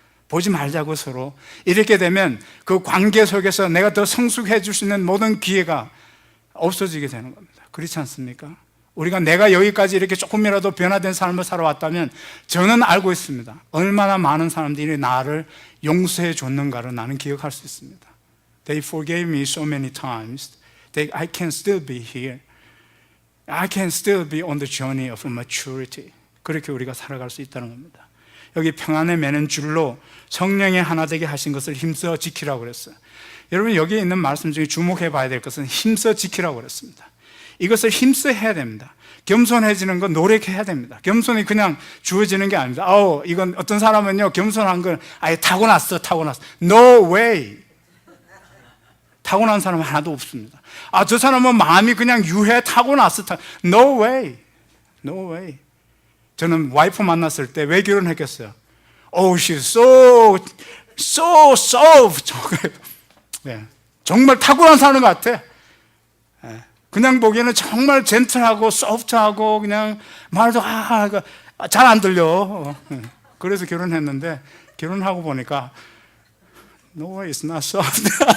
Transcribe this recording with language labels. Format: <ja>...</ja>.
<ko>보지 말자고 서로. 이렇게 되면 그 관계 속에서 내가 더 성숙해 줄 수 있는 모든 기회가 없어지게 되는 겁니다. 그렇지 않습니까? 우리가 내가 여기까지 이렇게 조금이라도 변화된 삶을 살아왔다면 저는 알고 있습니다. 얼마나 많은 사람들이 나를 용서해 줬는가를 나는 기억할 수 있습니다.</ko> <en>They forgave me so many times that I can still be here. I can still be on the journey of maturity.</en> <ko>그렇게 우리가 살아갈 수 있다는 겁니다. 여기 평안에 매는 줄로 성령의 하나 되게 하신 것을 힘써 지키라고 그랬어요. 여러분 여기 있는 말씀 중에 주목해 봐야 될 것은 힘써 지키라고 그랬습니다. 이것을 힘써 해야 됩니다. 겸손해지는 건 노력해야 됩니다. 겸손이 그냥 주어지는 게 아닙니다. 이건 어떤 사람은요 겸손한 걸 아예 타고났어.</ko> <en>No way.</en> <ko>타고난 사람은 하나도 없습니다. 저 사람은 마음이 그냥 유해 타고났어.</ko> <en>No way. No way.</en> <ko>저는 와이프 만났을 때 왜 결혼했겠어요?</ko> <en>She's so soft. 네.</en> <ko>정말 타고난 사람 같아. 그냥 보기에는 정말 젠틀하고 소프트하고 그냥 말도 잘 안 들려. 그래서 결혼했는데 결혼하고 보니까</ko> <en>No way, it's not soft.</en>